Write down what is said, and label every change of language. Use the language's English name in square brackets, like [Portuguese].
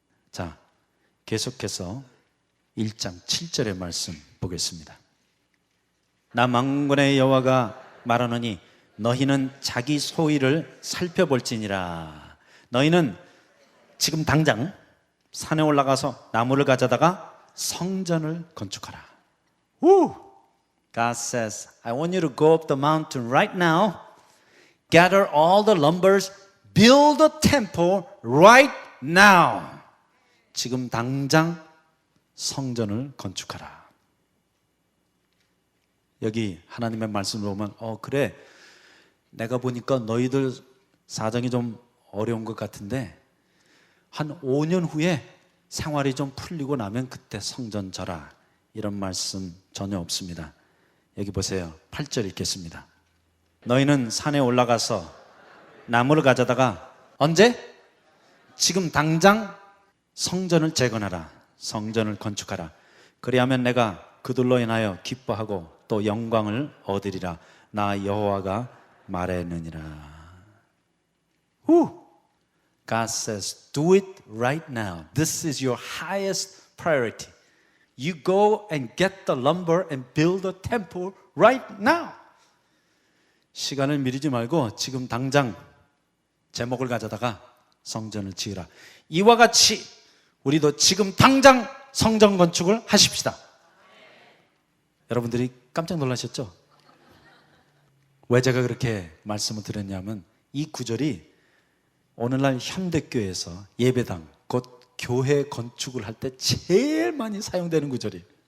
[Korean] 자, 계속해서 1장 7절의 말씀 보겠습니다. 나 만군의 여호와가 말하노니 너희는 자기 소위를 살펴볼지니라. 너희는 지금 당장 산에 올라가서 나무를 가져다가 성전을 건축하라. Woo! [English] God says, I want you to go up the mountain right now, gather all the lumbers, build a temple right now. [Korean] 지금 당장 성전을 건축하라. 여기 하나님의 말씀을 보면 그래, 내가 보니까 너희들 사정이 좀 어려운 것 같은데 한 5년 후에 생활이 좀 풀리고 나면 그때 성전 져라. 이런 말씀 전혀 없습니다. 여기 보세요. 8절 읽겠습니다. 너희는 산에 올라가서 나무를 가져다가 언제? 지금 당장 성전을 재건하라. 성전을 건축하라. 그리하면 내가 그들로 인하여 기뻐하고 또 영광을 얻으리라. 나 여호와가 말했느니라. [English] God says, do it right now. This is your highest priority. You go and get the lumber and build a temple right now. [Korean] 시간을 미루지 말고 지금 당장 제목을 가져다가 성전을 지으라. 이와 같이 우리도 지금 당장 성전 건축을 하십시다. 여러분들이 깜짝 놀라셨죠? 왜 제가 그렇게 말씀을 드렸냐면 이 구절이 오늘날 현대교회에서 예배당, 곧 교회 건축을 할 때 제일 많이 사용되는 구절이에요.